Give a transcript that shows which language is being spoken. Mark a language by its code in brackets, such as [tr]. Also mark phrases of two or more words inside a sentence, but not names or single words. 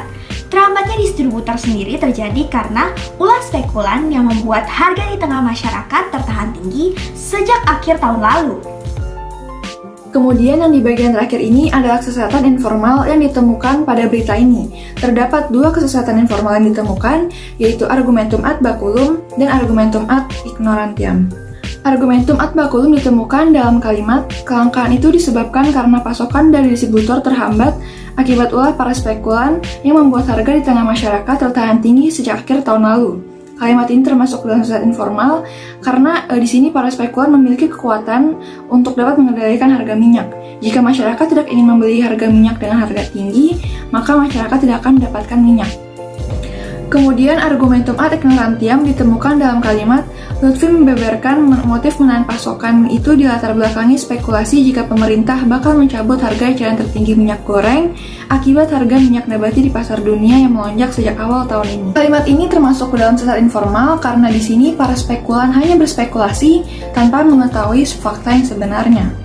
[id] Terhambatnya distributor sendiri terjadi karena ulah spekulan yang membuat harga di tengah masyarakat tertahan tinggi sejak akhir tahun lalu. Kemudian yang di bagian terakhir ini adalah kesesatan informal yang ditemukan pada berita ini. Terdapat dua kesesatan informal yang ditemukan, yaitu [la] argumentum ad baculum [id] dan [la] argumentum ad ignorantiam. Argumentum ad baculum [id] ditemukan dalam kalimat, kelangkaan itu disebabkan karena pasokan dari distributor terhambat akibat ulah para spekulan yang membuat harga di tengah masyarakat tertahan tinggi sejak akhir tahun lalu. Kalimat ini termasuk dalam kesesatan informal karena di sini para spekulan memiliki kekuatan untuk dapat mengendalikan harga minyak. Jika masyarakat tidak ingin membeli harga minyak dengan harga tinggi, maka masyarakat tidak akan mendapatkan minyak. Kemudian [la] argumentum ad ignorantiam [id] ditemukan dalam kalimat, Lutfi membeberkan motif menahan pasokan itu dilatar belakangi spekulasi jika pemerintah bakal mencabut harga eceran tertinggi minyak goreng akibat harga minyak nabati di pasar dunia yang melonjak sejak awal tahun ini. Kalimat ini termasuk dalam kesesatan informal karena di sini para spekulan hanya berspekulasi tanpa mengetahui fakta yang sebenarnya.